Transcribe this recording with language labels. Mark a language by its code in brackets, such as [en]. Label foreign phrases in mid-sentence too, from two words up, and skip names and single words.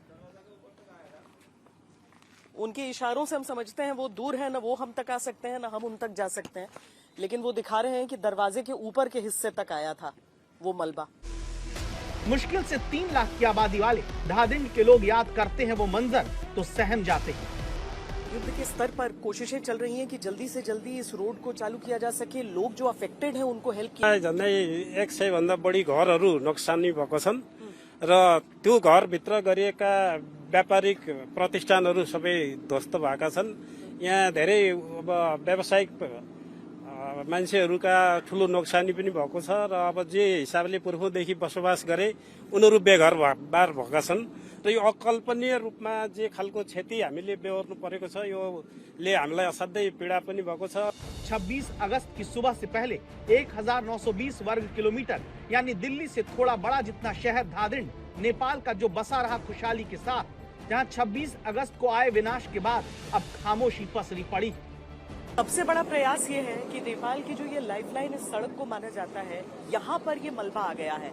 [hi] उनके इशारों से हम समझते हैं वो दूर है, ना वो हम तक आ सकते हैं ना हम उन तक जा सकते हैं, लेकिन वो दिखा रहे हैं कि दरवाजे के ऊपर के हिस्से तक आया था वो मलबा। मुश्किल से 3 लाख की आबादी वाले धादिंड के लोग याद करते हैं वो मंजर तो सहम जाते हैं। युद्ध के स्तर पर कोशिशें चल रही हैं कि जल्दी से जल्दी इस रोड को चालू किया जा सके, लोग जो अफेक्टेड हैं उनको हेल्प किया। [ne] झन्डै 100 भन्दा बढी घरहरू नोक्सानी भएको छन् र त्यो घरभित्र गरिएका व्यापारिक प्रतिष्ठानहरू सबै ध्वस्त भएका छन्। यहाँ धेरै अब व्यावसायिक मान्छेहरूका ठूलो नोक्सानी पनि भएको छ र अब जे हिसाबले पूर्वदेखि बसोबास गरे उनीहरू बेघर बार भएका छन् र यो अकल्पनीय रूपमा जे खालको क्षति हामीले बेहोर्नु परेको छ योले हामीलाई असाध्यै पीडा पनि भएको छ। [hi] 26 अगस्त की सुबह से पहले 1920 वर्ग किलोमीटर यानी दिल्ली से थोड़ा बड़ा जितना शहर धादिंड नेपाल का जो बसा रहा खुशहाली के साथ, जहां 26 अगस्त को आए विनाश के बाद अब खामोशी पसरी पड़ी। सबसे बड़ा प्रयास ये है कि नेपाल की जो ये लाइफलाइन इस सड़क को माना जाता है, यहाँ पर ये मलबा आ गया है